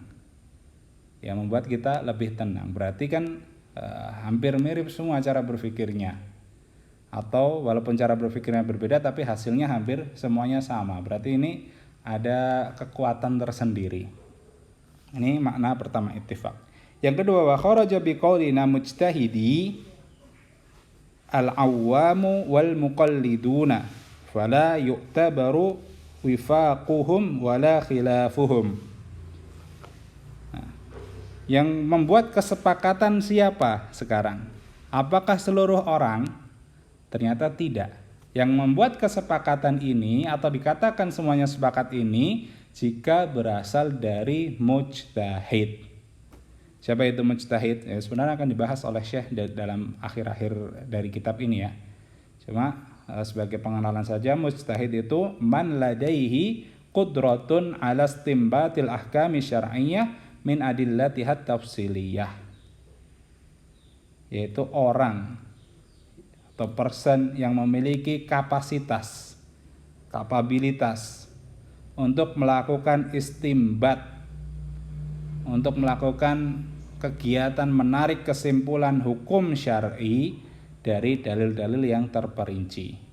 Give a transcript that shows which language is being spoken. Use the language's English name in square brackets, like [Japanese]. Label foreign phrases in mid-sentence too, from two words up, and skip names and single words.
[Indonesian] Ya, membuat kita lebih tenang. Berarti kan hampir mirip semua cara berpikirnya. Atau walaupun cara berpikirnya berbeda, tapi hasilnya hampir semuanya sama. Berarti ini ada kekuatan tersendiri. Ini makna pertama ittifaq. Yang kedua, [Arabic] وخرج بقولنا المجتهدين العوام والمقلدون فلا يعتبر وفاقهم ولا خلافهم. [Indonesian] Nah, yang membuat kesepakatan siapa sekarang? Apakah seluruh orang? Ternyata tidak. Yang membuat kesepakatan ini atau dikatakan semuanya sepakat ini jika berasal dari mujtahid. Siapa itu mujtahid? Ya, sebenarnya akan dibahas oleh Syekh dalam akhir-akhir dari kitab ini, ya. Cuma sebagai pengenalan saja, mujtahid itu [Arabic] من لديه قدرة على استنباط الأحكام الشرعية من أدلتها التفصيلية. [Indonesian] Yaitu orang atau person yang memiliki kapasitas, kapabilitas untuk melakukan istimbat, untuk melakukan kegiatan menarik kesimpulan hukum syar'i dari dalil-dalil yang terperinci.